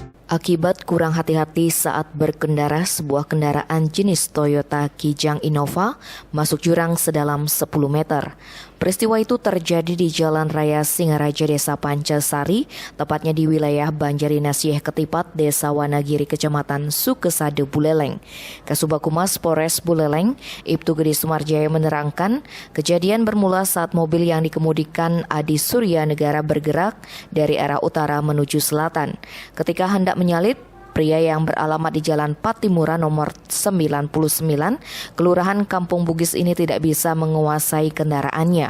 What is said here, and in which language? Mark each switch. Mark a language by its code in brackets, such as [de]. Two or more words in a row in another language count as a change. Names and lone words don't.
[id] Akibat kurang hati-hati saat berkendara, sebuah kendaraan jenis Toyota Kijang Innova masuk jurang sedalam 10 meter. Peristiwa itu terjadi di Jalan Raya Singaraja, Desa Pancasari, tepatnya di wilayah Banjarinasieh Ketipat, Desa Wanagiri, Kecamatan Sukesade, Buleleng. Kasubag Humas Polres Buleleng, Ibtu Gede Sumarjaya menerangkan, kejadian bermula saat mobil yang dikemudikan Adi Surya Negara bergerak dari arah utara menuju selatan. Ketika hendak menyalip, pria yang beralamat di Jalan Patimura nomor 99, Kelurahan Kampung Bugis ini tidak bisa menguasai kendaraannya.